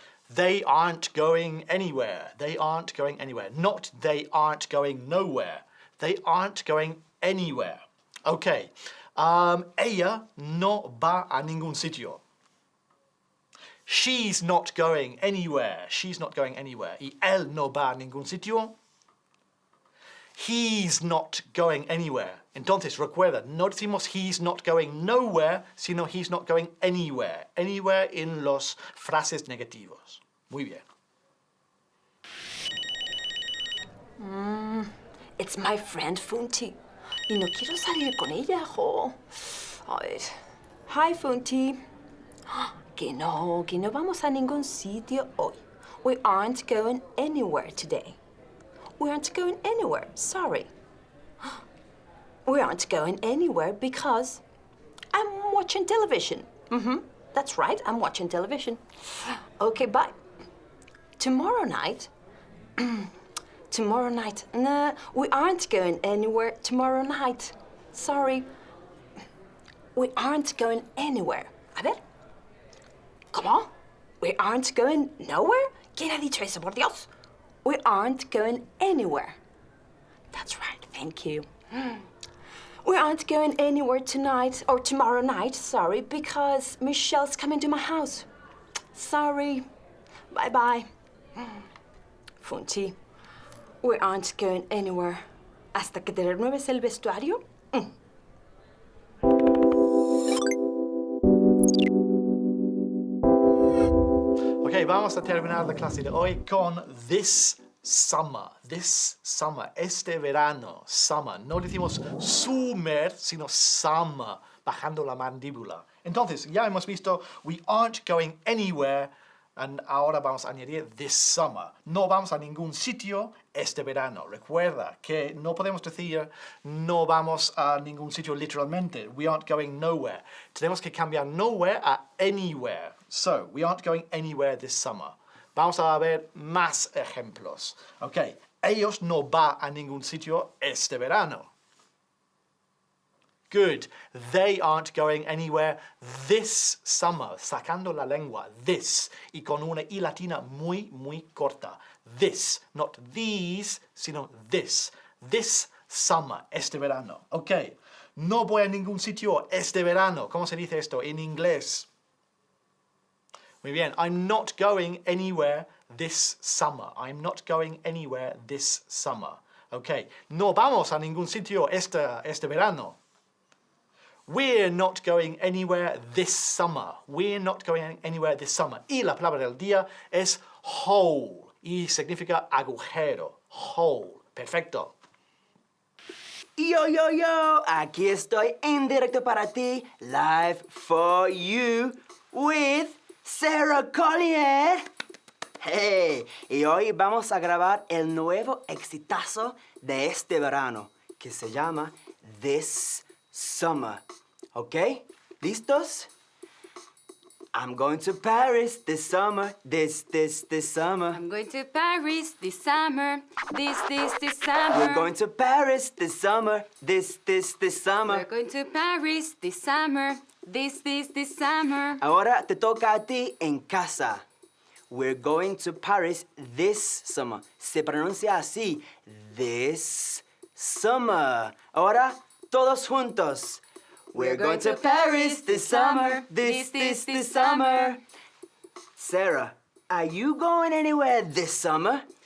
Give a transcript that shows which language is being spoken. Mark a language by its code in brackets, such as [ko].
[en] They aren't going anywhere. Not they aren't going nowhere. They aren't going anywhere. Ok. [es] Ella no va a ningún sitio. [en] She's not going anywhere. [es] Y él no va a ningún sitio. [en] He's not going anywhere. [es] Entonces, recuerda, no decimos [en] he's not going nowhere, [es] sino [en] he's not going anywhere. [es] Anywhere en los frases negativos. Muy bien. [en] It's my friend Funty. [es] Y no quiero salir con ella, jo. A ver. Hi, Funty. Que no vamos a ningún sitio hoy. [en] We aren't going anywhere today. We aren't going anywhere, sorry. We aren't going anywhere because I'm watching television. That's right, I'm watching television. Okay, bye. Tomorrow night, nah, we aren't going anywhere tomorrow night. Sorry. We aren't going anywhere. [es] A ver. ¿Cómo? [en] We aren't going nowhere? [es] ¿Quién ha dicho eso, por Dios? [en] We aren't going anywhere. That's right, thank you. We aren't going anywhere tonight, or tomorrow night, sorry, because Michelle's coming to my house. Sorry. Bye-bye. Funty, we aren't going anywhere. [es] Hasta que te renueves el vestuario. Ok, vamos a terminar la clase de hoy con [en] this summer. [es] This summer. Este verano. Summer. No decimos summer, sino summer. Bajando la mandíbula. Entonces, ya hemos visto [en] we aren't going anywhere. [es] Y ahora vamos a añadir [en] this summer. [es] No vamos a ningún sitio este verano. Recuerda que no podemos decir no vamos a ningún sitio literalmente. [en] We aren't going nowhere. [es] Tenemos que cambiar [en] nowhere a anywhere. So, we aren't going anywhere this summer. [es] Vamos a ver más ejemplos. Ok, ellos no van a ningún sitio este verano. [en] Good. They aren't going anywhere this summer. [es] Sacando la lengua. This. Y con una I latina muy, muy corta. [en] This. Not these, [es] sino [en] this. This summer. [es] Este verano. [en] Ok. [es] No voy a ningún sitio este verano. ¿Cómo se dice esto en inglés? Muy bien. [en] I'm not going anywhere this summer. I'm not going anywhere this summer. Ok. [es] No vamos a ningún sitio este verano. [en] We're not going anywhere this summer. We're not going anywhere this summer. [es] Y la palabra del día es hole. Y significa agujero. Hole. Perfecto. Yo, aquí estoy en directo para ti, [en] live for you, [es] with Sarah Collier. Hey, y hoy vamos a grabar el nuevo exitazo de este verano, que se llama This Summer. ¿Ok? ¿Listos? [en] I'm going to Paris this summer, this summer. I'm going to Paris this summer, this summer. We're going to Paris this summer, this summer. We're going to Paris this summer, this summer. [es] Ahora te toca a ti en casa. [en] We're going to Paris this summer. [es] Se pronuncia así, [en] this summer. [es] Ahora, todos juntos. [en] We're going to Paris this summer, this summer. Sarah, are you going anywhere this summer?